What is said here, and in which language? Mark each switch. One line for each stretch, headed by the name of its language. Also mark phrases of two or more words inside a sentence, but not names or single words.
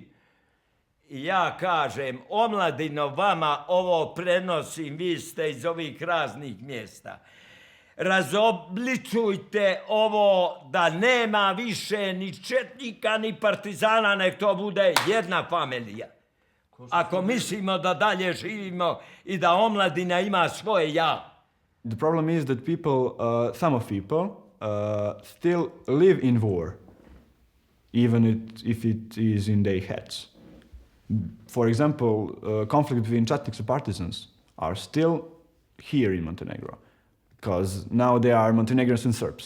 Serbian: I ja kažem, omladino, vama ovo prenosim, vi ste iz ovih raznih mjesta. Razobličujte ovo da nema više ni četnika, ni partizana, nek to bude jedna familija. Ako mislimo da dalje živimo i da omladina ima svoje ja.
English: The problem is that people, some of people, still live in war, even if it is in their heads. For example, conflict between Chetniks and partisans are still here in Montenegro, because now they are Montenegrins and Serbs.